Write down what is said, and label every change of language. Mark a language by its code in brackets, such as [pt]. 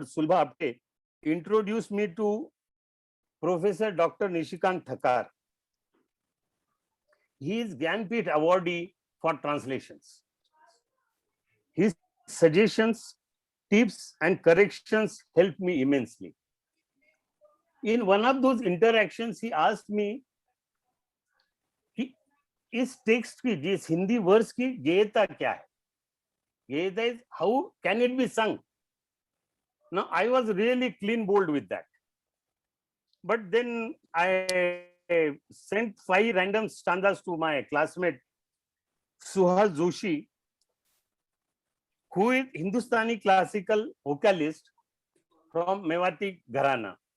[en] Sulbha Apte, introduced me to Professor Dr. Nishikant Thakar. He is Gyanpith awardee for translations. His suggestions, tips, and corrections helped me immensely. In one of those interactions, he asked me, [hi] इस text की, जिस Hindi verse की गेयता क्या है? [en] Geyata is how can it be sung? Now I was really clean bold with that, but then I sent 5 random stanzas to my classmate Suhas Joshi, who is Hindustani classical vocalist from Mewati Gharana.